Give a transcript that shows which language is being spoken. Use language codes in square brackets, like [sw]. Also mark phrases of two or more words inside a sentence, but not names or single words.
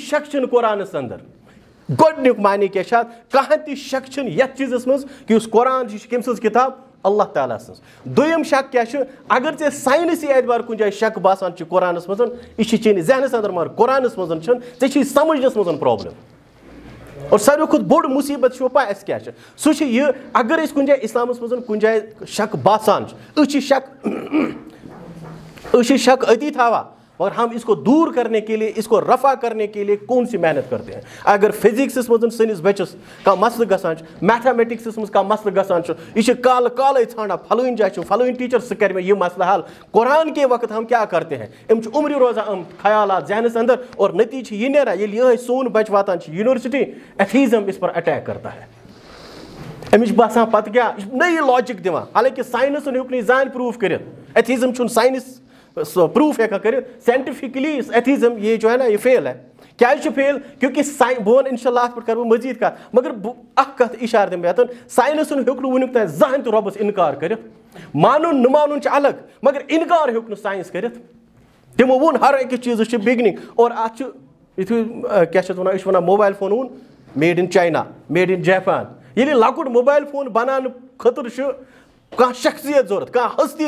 [ks] شک چھُنہٕ قرآنَس اندر گۄڈٕنیُک معنی کیٛاہ چھُ اَتھ کٕہٕنۍ تہِ شک چھُنہٕ یتھ چیٖزس منٛز کہِ یُس قرآن چھُ یہِ چھِ کٔمۍ سٕنٛز کِتاب اللہ تعالیٰ سٕنٛز دوٚیِم شک کیٛاہ چھُ اگر ژےٚ ساینسی اعتبار کُنہِ جایہِ شک باسان چھُ قرآنس منٛز یہِ چھِ چٲنِس ذہنس انٛدر مگر قرآنس منٛز چھُنہٕ ژےٚ چھُے سمجھنس منٛز پرابلم اور ساروی کھۄتہٕ بوٚڑ مُصیٖبت چھُ پاے اَسہِ کیٛاہ چھُ سُہ چھُ یہِ اگر أسۍ کُنہِ جایہِ اِسلامس منٛز کُنہِ جایہِ شک باسان چھُ أسۍ چھِ شک أتی تھاوان [ur] مگر ہم اس کو دور کرنے کے لیے اس کو رفع کرنے کے لیے کون سی محنت کرتے ہیں [ks] اگر فزکسس منٛز سٲنِس بچس کانٛہہ مسلہٕ گژھان چھُ میتھامیٹکسس منٛز کانٛہہ مسلہٕ گژھان چھُ یہِ چھِ کالہٕ کالے ژھانڈان فلٲنۍ جایہِ چھُ فلٲنۍ ٹیٖچر سُہ کرِ مےٚ یہِ مسلہٕ حل [ur] قرآن کے وقت ہم [ks] کیٛاہ [ur] کرتے ہیں [ks] أمۍ چھِ عمرِ روزان یِم خیالات ذہنس اندر اور نتیجہٕ چھُ یہِ نیران ییٚلہِ یِہوے سون بچہِ واتان چھُ [en] university atheism [ur] اس پر اٹیک کرتا ہے [ks] أمِس چھُ باسان پتہٕ کیٛاہ یہِ چھُ نٔیی لاجِک دِوان حالانکہِ ساینسن ہیوٚک نہٕ یہِ زانٛہہ پروٗف کٔرِتھ ایتھیزم چھُنہٕ [en] science proof [ks] ہٮ۪کان کٔرِتھ [en] scientifically atheism [ur] یہ جو ہے نا یہ فیل ہے [ks] کیٛازِ چھُ فیل کیونکہِ بہٕ وَنہٕ [ar] اِنشاء اللہ [ks] اَتھ پٮ۪ٹھ کرٕ بہٕ مٔزیٖد کتھ مگر بہٕ اکھ کتھ اِشارٕ دِمہٕ بہٕ ییٚتٮ۪ن ساینسن ہیوٚک نہٕ وُنیُک تانۍ زٕہٕنۍ تہِ رۄبس اِنکار کٔرِتھ مانُن نہٕ مانُن چھُ الگ مگر اِنکار ہیوٚک نہٕ ساینس کٔرِتھ تِمو ووٚن ہر أکِس چیٖزس چھِ بِگنِنٛگ اور اتھ چھُ یِتھُے کیٛاہ چھِ اتھ ونان أسۍ چھِ ونان [en] mobile phone [ks] اوٚن [en] made in China made in Japan [ks] ییٚلہِ لۄکُٹ [en] mobile phone [ks] بناونہٕ خٲطرٕ چھُ کانٛہہ شخصیت ضوٚرتھ کانٛہہ ہستی